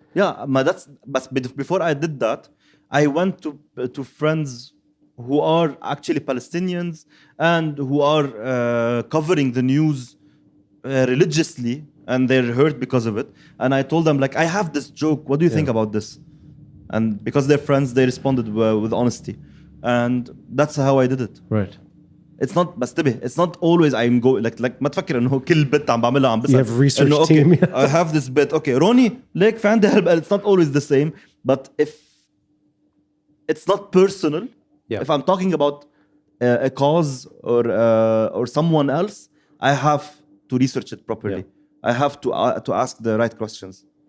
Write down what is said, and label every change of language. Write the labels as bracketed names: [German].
[English] Yeah, but before I did that, I went to friends who are actually Palestinians and who are covering the news religiously and they're hurt because of it. And I told them like, I have this joke. What do you think about this? And because they're friends, they responded with honesty. And that's how I did it. Right. It's not [Arabic] بس تبه. [English] It's not always I'm going like [Arabic] ما تفكر إنه كل bit عم بعملها عم بسأل. [English] You have a research [Arabic] إنه, [English] okay, team. I have this bit. Okay, Ronnie, [Arabic] ليك في عندي [English] help. It's not always the same. But if it's not personal, if I'm talking about a cause or someone else, I have to research it properly. I have to ask the right questions.